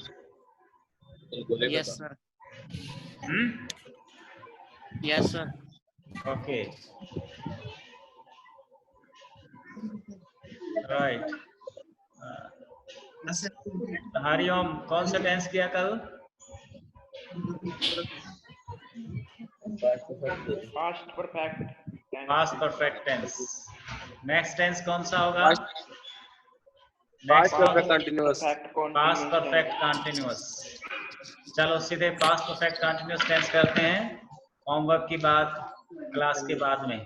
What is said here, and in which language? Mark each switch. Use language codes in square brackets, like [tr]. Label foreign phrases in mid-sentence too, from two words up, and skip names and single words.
[en] yes sir. हम्म. yes sir. okay. right. [hi] हरिओम, कौन सा टेंस किया कल? [en] Past perfect. past perfect tense. [hi] नेक्स्ट टेंस कौन सा होगा? [en] Past perfect continuous. past perfect continuous. [hi] चलो सीधे [en] past perfect continuous tense [hi] करते हैं होमवर्क की बात क्लास के बाद में.